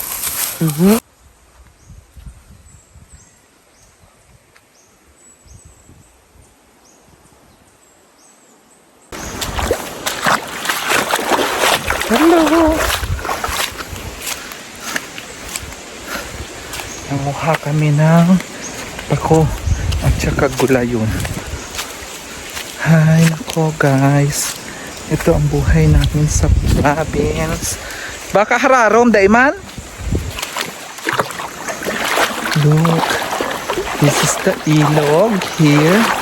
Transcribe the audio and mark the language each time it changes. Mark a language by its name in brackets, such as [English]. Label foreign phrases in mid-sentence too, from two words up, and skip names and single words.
[English] Hello. [Filipino] Nanguha kami ng pako at saka gulayon. Hi, nako guys. Ito ang buhay namin sa province. [Bikol] Baka hararom, daiman? [English] Look. This is the ilog here.